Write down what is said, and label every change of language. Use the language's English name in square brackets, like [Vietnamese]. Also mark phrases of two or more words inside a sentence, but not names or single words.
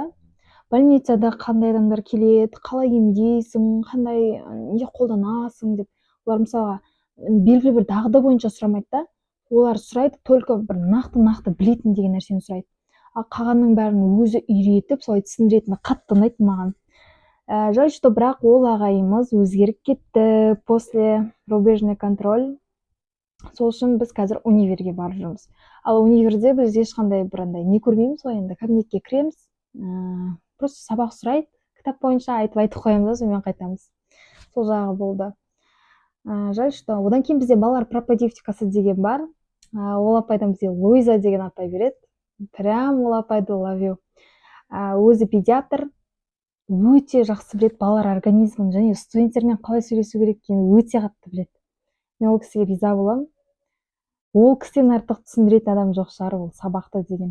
[Kazakh] Больницада қандай адамдар келеді, қалай емдейсің, қандай не қолданасың деп. Олар мысалға белгілі бір дағды бойынша сұрамайды да. Олар сұрайды только бір нақты білетін деген нәрсені сұрайды. Ал қалғанның бәрін өзі үйретіп, солай түсіндіретіні қатты ұнайды маған. [Russian] Жаль, что [Kazakh] бірақ ол ағайымыз өзгеріп кетті [Russian] после рубежный контроль. [Kazakh] Сол үшін біз қазір универге барып жүрміз. Ал универде біз ешқандай бір андай не көрмейміз ғой, енді кабинетке кіреміз, просто сабақ сұрайды, кітап бойынша айтып қоямыз да, сонымен қайтамыз. Сол жағы болды. [Russian] Жаль, что [Kazakh] одан кейін бізде балалар пропедевтикасы деген бар. Ол апайдан бізде Луиза деген апай береді. Прям ол апайды ловю. Өзі педиатр, өте жақсы біледі балалар организмін, және студенттермен қалай сөйлесу керек екенін өте қатты біледі. Мен ол кісіге риза боламын. Ол кісіден артық түсіндіретін адам жоқ шығар, ол сабақты деген.